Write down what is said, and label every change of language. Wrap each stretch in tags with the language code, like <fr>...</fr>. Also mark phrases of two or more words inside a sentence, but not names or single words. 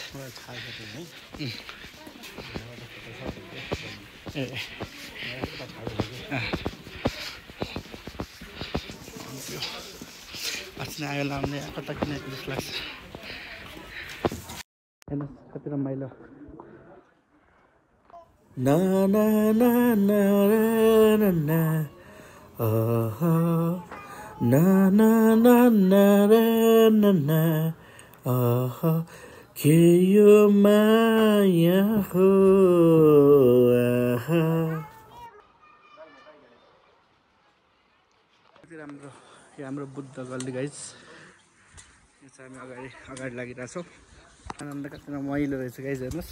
<ne>अस्ति आयो लाउने कता किनेको जस्तो लाग्छ। हेर्नुहोस् कति रमाइलो। ना ना ना ना ना ना ना ना ना ना ना ना के यो माया हो। कति राम्रो यो हाम्रो बुद्ध गल्ली गाइज। यो चाहिँ हामी अगाडि लागिरहेछौँ। आनन्द कति रमाइलो रहेछ गाइज हेर्नुहोस्।</ne>